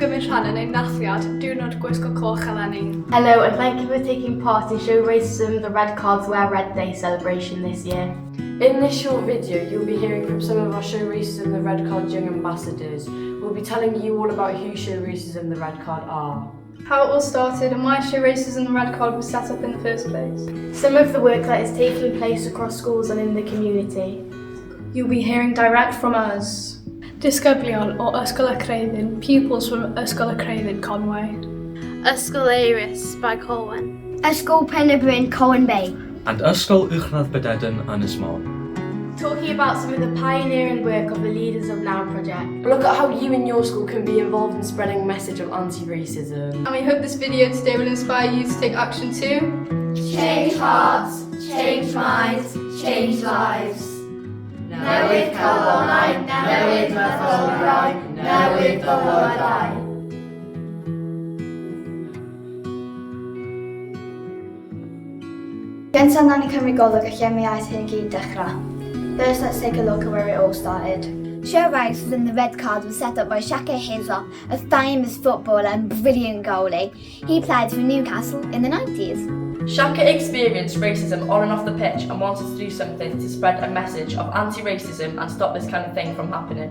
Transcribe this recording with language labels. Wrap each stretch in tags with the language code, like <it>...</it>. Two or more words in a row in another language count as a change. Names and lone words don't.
<cy>rhan yn ein nathliad diwrnod gwisgo coch eleni.</cy> <en>Hello and thank you for taking part in Show Racism the Red Card's WRD Day celebration this year. In this short video, you'll be hearing from some of our Show Racism the Red Card young ambassadors. We'll be telling you all about who Show Racism the Red Card are, How it all started and why Show Racism the Red Card was set up in the first place. Some of the work that is taking place across schools and in the community. You'll be hearing direct from us.</en> <cy>Disgyblion o Ysgol y Creuddyn,</cy> <en>pupils from Ysgol y Creuddyn, Conway. Ysgol Eirys by Colwyn. Ysgol Pen-y-Bryn, Colwyn Bay. And Ysgol Uwchradd Bededen Ynys Môn. Talking about some of the pioneering work of the Leaders of Now project. Look at how you and your school can be involved in spreading a message of anti-racism. And we hope this video today will inspire you to take action too. Change hearts, change minds, change lives.</en> <cy>Newid calonau, newid mytholiau, newid bywydau. Gyntaf nawn ni cymryd golwg y lle mi aeth hyn gyd dechrau.</cy> <en>First, let's take a look at where it all started. Show Racism the Red Card was set up by Shaka Hizzler, a famous footballer and brilliant goalie. He played for Newcastle in the 90s. Shaka experienced racism on and off the pitch and wanted to do something to spread a message of anti-racism and stop this kind of thing from happening.</en>